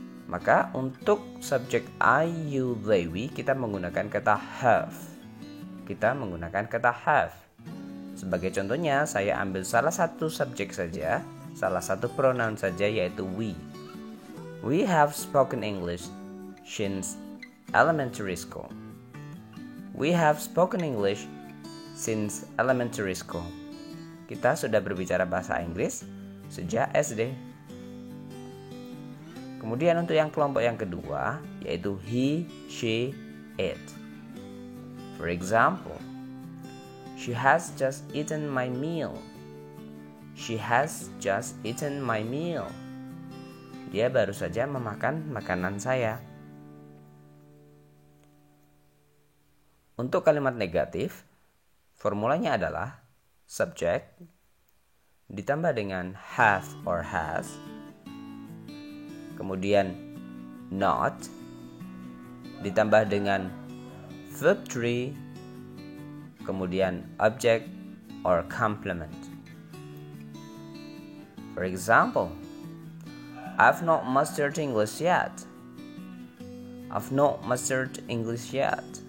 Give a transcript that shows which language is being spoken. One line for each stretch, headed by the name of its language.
Indonesian: Maka untuk subjek I, you, they, we kita menggunakan kata have. Kita menggunakan kata have. Sebagai contohnya, saya ambil salah satu subjek saja, salah satu pronoun saja, yaitu we.
English: We have spoken English since elementary school. We have spoken English since elementary school.
Indonesian: Kita sudah berbicara bahasa Inggris sejak SD. Kemudian untuk yang kelompok yang kedua, yaitu he, she, it.
English: For example, she has just eaten my meal. She has just eaten my meal.
Indonesian: Dia baru saja memakan makanan saya. Untuk kalimat negatif, formulanya adalah subject ditambah dengan have or has, kemudian not ditambah dengan verb 3, kemudian object or complement.
English: For example, I've not mastered English yet. I've not mastered English yet.